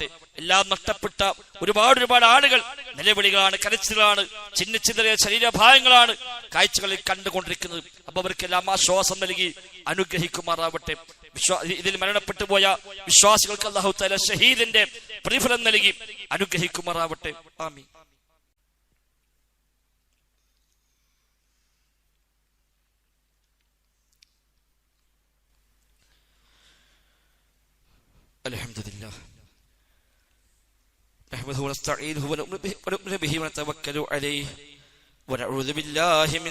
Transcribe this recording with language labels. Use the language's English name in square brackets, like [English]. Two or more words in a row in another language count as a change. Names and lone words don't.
[Malayalam] എല്ലാം നഷ്ടപ്പെട്ട ഒരുപാട് ആളുകൾ നിലവിളികളാണ്, കരച്ചിലാണ്, ചിന്നിച്ചിതറിയ ശരീരഭാഗങ്ങളാണ് കാഴ്ചകളിൽ കണ്ടുകൊണ്ടിരിക്കുന്നത്. അപ്പൊ അവർക്കെല്ലാം ആശ്വാസം നൽകി അനുഗ്രഹിക്കുമാറാവട്ടെ. ഇതിൽ മരണപ്പെട്ടു പോയ വിശ്വാസികൾക്ക് [Arabic] الله تعالى [Malayalam] ഷഹീദിന്റെ പ്രതിഫലം നൽകി അനുഗ്രഹിക്കുമാറാവട്ടെ. ആമീൻ. [Arabic] الحمدلله نحمده ونستعينه ونؤمن به ونتوكل عليه ونعوذ بالله من